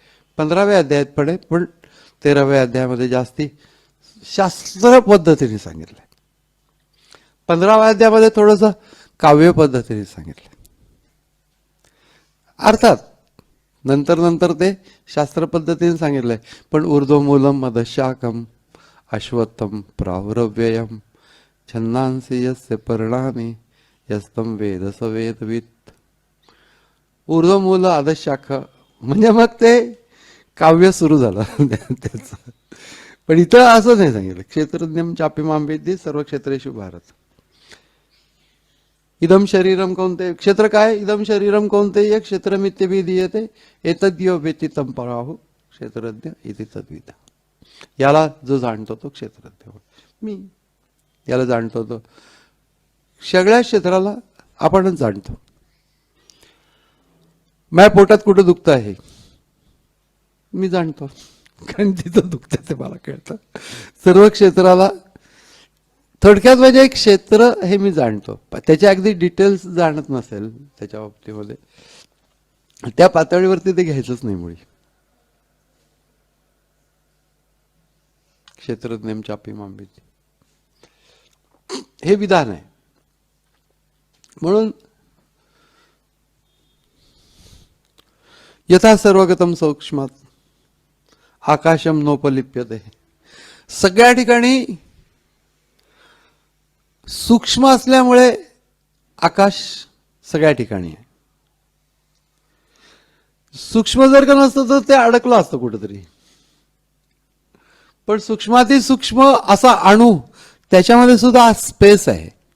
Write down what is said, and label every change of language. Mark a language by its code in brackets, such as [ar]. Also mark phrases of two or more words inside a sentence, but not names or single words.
[mr] 15व्या अध्यायात पण आहे, पण 13व्या अध्यायामध्ये जास्ती शास्त्र पद्धतीने सांगितलंय. 15व्या अध्यायामध्ये थोडंसं काव्य पद्धतीने सांगितलंय. अर्थात नंतर ते शास्त्र पद्धतीने सांगितलंय, पण [sa] ऊर्ध्वमूलम अधशाखम अश्वत्थम प्राहुरव्ययम छन्नांसी यस्य पर्णानि यस्तम वेद स वेदवित्. ऊर्ध्वमूल अधशाख [mr] म्हणजे मग ते काव्य सुरू झालं त्याचं. पण इथं असं नाही सांगितलं. [sa] क्षेत्रज्ञम चापि माम विद्धि सर्व क्षेत्रेषु भारत. इदम शरीरम कौन्तेय. [mr] क्षेत्र काय? [sa] इदम शरीरम कौन्तेय क्षेत्रमित्यभिधीयते एतद्यो वेत्ति तं पराहु क्षेत्रज्ञ इति तद्विद. [mr] याला जो जाणतो तो क्षेत्रज्ञ. मी याला जाणतो तो सगळ्या क्षेत्राला आपणच जाणतो. माझ्या पोटात कुठं दुखतं आहे मी जाणतो, कारण तिथं दुखतं ते मला कळतं. सर्व क्षेत्राला थोडक्यात म्हणजे एक क्षेत्र हे मी जाणतो. त्याचे अगदी डिटेल्स जाणत नसेल त्याच्या बाबतीमध्ये, त्या पातळीवरती ते घ्यायचंच नाही मुळी. [sa] क्षेत्रज्ञम चापि माम विद्धि [mr] हे विधान आहे. [sa] म्हणून यथा सर्वगतम सूक्ष्मात आकाशम नोपलिप्यते. [mr] सगळ्या ठिकाणी सूक्ष्म असल्यामुळे आकाश सगळ्या ठिकाणी आहे. सूक्ष्म जर का नसतं तर ते अडकलं असतं कुठेतरी. पण सूक्ष्माती सूक्ष्म असा अणू, त्याच्यामध्ये सुद्धा स्पेस आहे.